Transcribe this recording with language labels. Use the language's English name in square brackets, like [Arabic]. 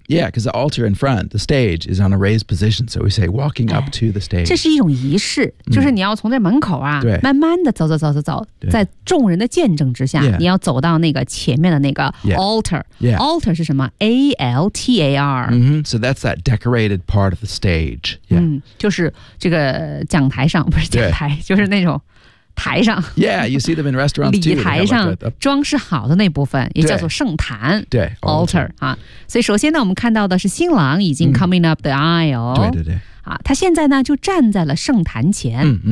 [English] Yeah, because the altar in front, the stage is on a raised position, so we say walking up to the stage. [Chinese] 这是一种仪式，就是你要从这门口啊、慢慢的走走走走走，在众人的见证之下、你要走到那个前面的那个 altar。 [English] Yeah. Altar 是什么 ?A-L-T-A-R.、 So that's that decorated part of the stage.、 [Chinese] 就是这个讲台上，不是讲台，就是那种台上。 [English] Yeah, you see them in restaurants too. [Chinese] 礼台上装饰好的那部分也叫做圣坛。对 ,altar. 啊，所以首先呢我们看到的是新郎已经 coming up the aisle。对对对。啊，他现在呢就站在了圣坛前。